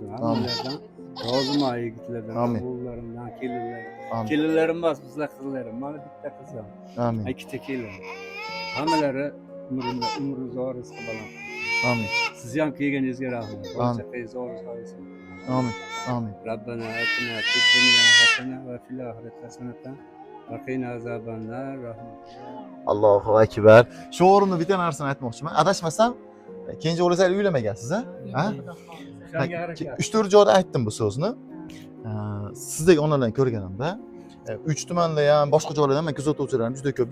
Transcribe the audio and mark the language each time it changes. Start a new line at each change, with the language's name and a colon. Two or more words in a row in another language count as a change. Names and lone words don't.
Uzbek: Hammalardan roziman yigitlardan, o'g'illarimdan, kelinlarim. Kelinlarim emas, bizlar qizlarim. Mana bitta qizim. Amin. Ikkita kelin. Hammalari umri uzoq, rizqi baland. Amin. Sizni ham kelganingizga rahmat. Barcha qiz zo'r bo'lsin. Amin. Amin.
Arabic: ربنا آتنا في الدنيا حسنة وفي الآخرة حسنة وقنا عذاب النار الله أكبر.
Uzbek: Shu o'rinda bitta narsani aytmoqchiman. Adashmasam, kenja o'g'lingiz uylamagansiz, ha? Ha? 3-4 joyda aytdim bu so'zni. Sizdek onalarni ko'rganimda, 3 tumanda ham, boshqa joylarda ham men kuzatuvchilarim juda ko'p.